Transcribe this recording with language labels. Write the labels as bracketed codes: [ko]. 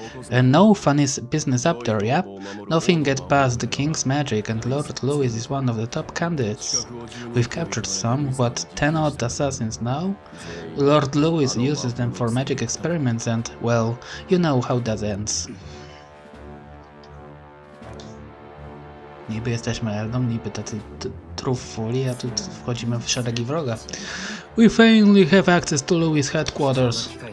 [en] And no funny business up there, yeah? Nothing get past the king's magic, and Lord Louis is one of the top candidates. We've captured some, 10-odd assassins now? Lord Louis uses them for magic experiments and, well, you know how that ends. [pl] Niby jesteśmy Eldą, niby tacy trufuli, a tu wchodzimy w szeregi wroga. [en] We finally have access to Louis' headquarters.